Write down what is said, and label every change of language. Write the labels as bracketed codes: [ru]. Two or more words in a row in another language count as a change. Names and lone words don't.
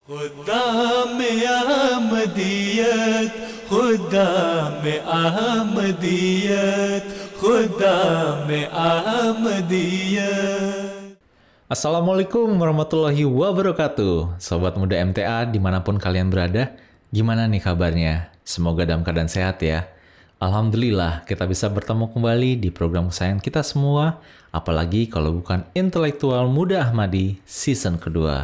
[ur] خدا میں احمدیت خدا میں احمدیت خدا میں احمدیت. [ar] السلام عليكم ورحمة الله وبركاته. [id] Sobat muda MTA dimanapun kalian berada, gimana nih kabarnya? Semoga dalam keadaan sehat ya. Alhamdulillah kita bisa bertemu kembali di program kesayangan kita semua, apalagi kalau bukan Intelektual Muda Ahmadi season kedua.